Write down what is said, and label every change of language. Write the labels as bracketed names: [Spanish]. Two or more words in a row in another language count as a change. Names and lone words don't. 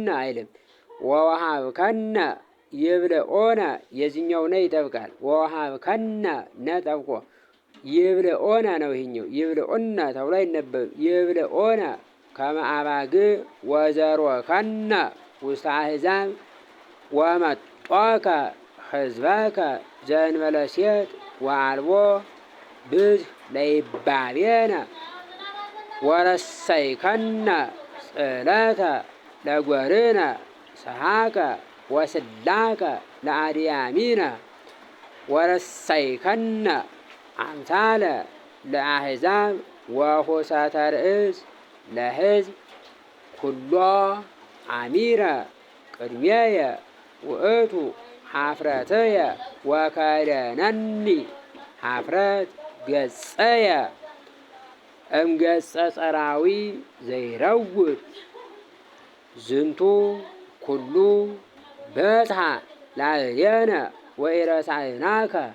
[Amharic] አይልም። [Geez] ወወሃብከነ ይብልዑነ [Amharic] የዚህኛው ነ ይጠብቃል። ወወሃብከነ ነ ጠብቆ ይብልዑነ ነው። ይህኛው ይብልዑነ ተብሎ አይነበብም። [Geez] ይብልዑነ ከመ አባግዕ ወዘሮከነ ውስተ አሕዛብ ወመጦከ ሕዝበከ ዘእንበለ ሴት ወአልቦ ብዝሕ ለይባቤነ ወረሰይከነ ጽዕለተ ለጐርነ ሰሐከ ወስላከ ለአድያሚነ ወረሰይከነ አምሳለ ለአሕዛብ ወሑሰተ ርእስ ለሕዝብ ኩሎ አሚረ ቅድሜየ ውእቱ ኀፍረትየ ወከደነኒ ኀፍረት ገጸየ እምገጸ ጸራዊ ዘይረውድ ዝንቱ ኩሉ በጽሐ ላዕሌነ ወኢረሳዕናከ